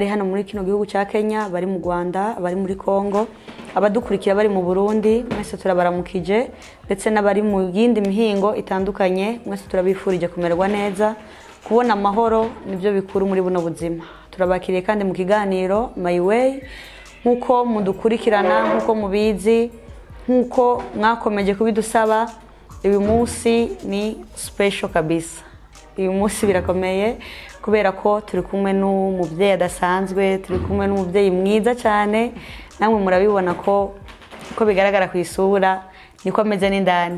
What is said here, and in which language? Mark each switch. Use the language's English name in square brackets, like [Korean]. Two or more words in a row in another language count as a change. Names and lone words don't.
[Kinyarwanda] hano muri kino gihugu cya Kenya, bari mu Rwanda, abari muri Kongo, abadukurikira bari mu Burundi, mwese turabaramukije ndetse n'abari mu yindi mihingo itandukanye, mwese turabifurije kumererwa neza, kubona amahoro nibyo bikuru muri buno buzima. Turabakiriye kandi mu kiganiro My Way nkuko mudukurikirana nkuko mubizi nkuko mwakomeje kubidusaba. Uyu munsi ni special kabisa. Uyu munsi birakomeye kubera ko turi kumwe n'umubyeyi adasanzwe, turi kumwe n'umubyeyi mwiza cyane, namwe murabibona ko bigaragara ku isura niko ameze n'indani.